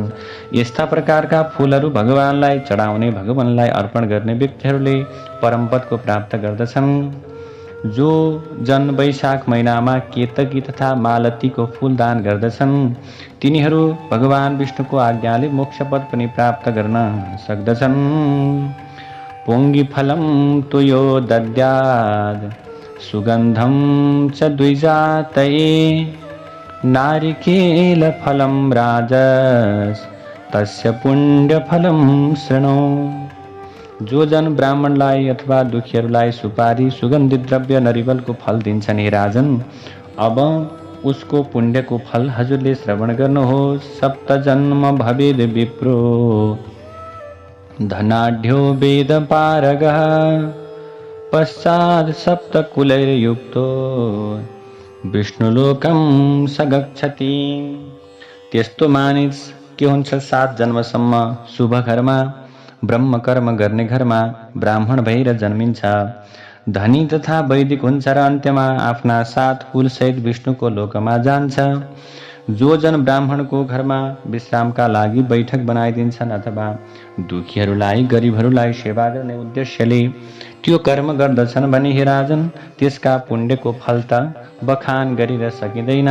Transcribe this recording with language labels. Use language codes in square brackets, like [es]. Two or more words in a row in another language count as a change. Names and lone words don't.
[ne] यस्ता प्रकारका फूलहरू भगवानलाई चढाउने, भगवानलाई अर्पण गर्ने व्यक्तिहरूले परम पदको प्राप्त गर्दछन्। जो जन वैशाख महिनामा केतकी तथा मालतीको फूल दान गर्दछन् तिनीहरू भगवान विष्णुको आज्ञाले मोक्ष पद पनि प्राप्त गर्न सक्दछन्। [sa] पुङ्गिफलं तुयो दद्यात् सुगन्धं च द्विजातये नारिकेलफलं राजस् तस्य पुण्यफलं शृणु। [ne] जो जन ब्राह्मणलाई अथवा दुखीहरूलाई सुपारी, सुगन्धित द्रव्य, नरिवलको फल दिन्छन् हे राजन, अब उसको पुण्यको फल हजुरले श्रवण गर्नुहोस्। [sa] सप्त जन्म भवेद विप्रो धनाढ्यो वेद पारगः पश्चात् सप्तकुलैर्युक्तो विष्णुलोकं स गच्छति। [ne] त्यस्तो मानिस के हुन्छ, 7 जन्मसम्म शुभ घरमा, ब्रह्म कर्म गर्ने घरमा ब्राह्मण भएर जन्मिन्छ, धनी तथा वैदिक हुन्छ र अन्त्यमा आफ्ना 7 कुलसहित विष्णुको लोकमा जान्छ। जो जन ब्राह्मणको घरमा विश्रामका लागि बैठक बनाइदिन्छन् अथवा दुखीहरूलाई, गरिबहरूलाई सेवा गर्ने उद्देश्यले त्यो कर्म गर्दछन् भने हे राजन, त्यसका पुण्यको फल त बखान गरेर सकिँदैन।